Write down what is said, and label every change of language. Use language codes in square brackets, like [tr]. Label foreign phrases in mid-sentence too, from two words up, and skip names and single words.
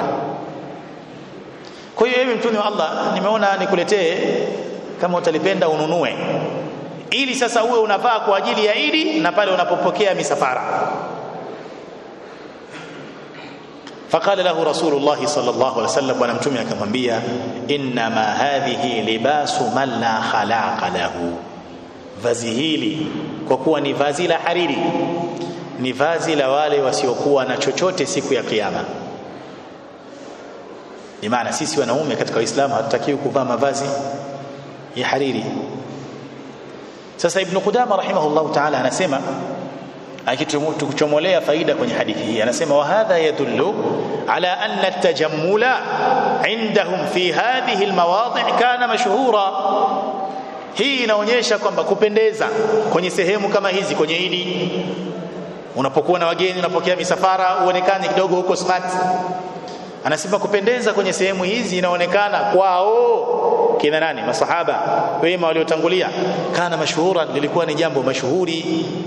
[sw] Kwa hiyo ewe mtume wa Allah, nimeona nikuletee, kama utalipenda ununue, ili sasa uwe unavaa kwa ajili ya Eid na pale unapopokea misafara. [ar] فقال له رسول الله صلى الله عليه وسلم, [sw] bwana mtume akamwambia, [ar] إنما هذه لباس من لا خلاق له, [sw] vazi hili kwa kuwa ni vazi la hariri, ni vazi la wale wasiokuwa na chochote siku ya kiyama. Ni maana sisi wanaume katika Uislamu hatutakiwi kuvaa mavazi ya hariri. [ar] Sasa Ibn Qudama رحمه الله تعالى [sw] anasema, akituchomolea faida kwenye hadithi hii, anasema [ar] وهذا يدل على أن التجمل عندهم في هذه المواضع كان مشهورا. [sw] Hii inaonyesha kwamba kupendeza kwenye sehemu kama hizi, kwenye Idi unapokuwa na wageni, unapokea misafara, uonekane kidogo huko smart. Anasema kupendeza kwenye sehemu hizi inaonekana kwao kina nani? Masahaba wema waliotangulia. [ar] كان مشهورا, [sw] lilikuwa ni jambo mashuhuri.